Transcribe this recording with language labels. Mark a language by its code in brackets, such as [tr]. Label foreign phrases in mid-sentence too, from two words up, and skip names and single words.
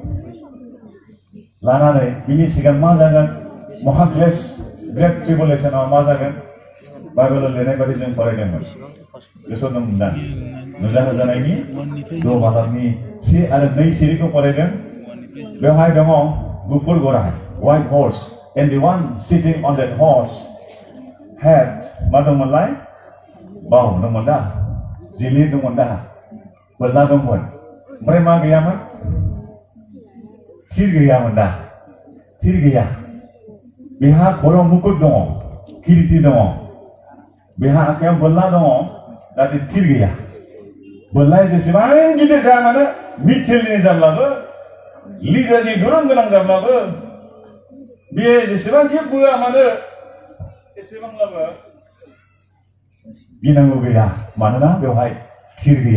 [brx] लानानै बिनि सिगां मा जागोन महाक्लेश [en] Great Tribulation-ao [brx] मा जागोन बाइबेलाव लिरनाय बायदि जों फरायदोंमोन गोसोआव दंमोन नुजाहोजानायनि द' बाहागनि 1 आरो 2 सिरिखौ फरायदों बेवहाय दङ गुफुर गराय [en] white horse and the one sitting on that horse had [brx] मा दंमोनलाय बाव दंमोन दा जिलिर दंमोन दा बोरला दंमोन ओमफ्राय मा गैयामोन थिर गैयामोन दा थिर गैया बेहा खर'आव मुकुट दङ किरिति दङ बेहा आखायाव बोरला दङ नाथाय थिर गैया बोरलाया जेसेबां गिदिर जाया मानो मिथिलनि जाब्लाबो लिडारनि गोरों गोनां जाब्लाबो बे जेसेबांखि बोआ मानो एसेबांब्लाबो गिनांगौ गैया मानोना बेवहाय थिर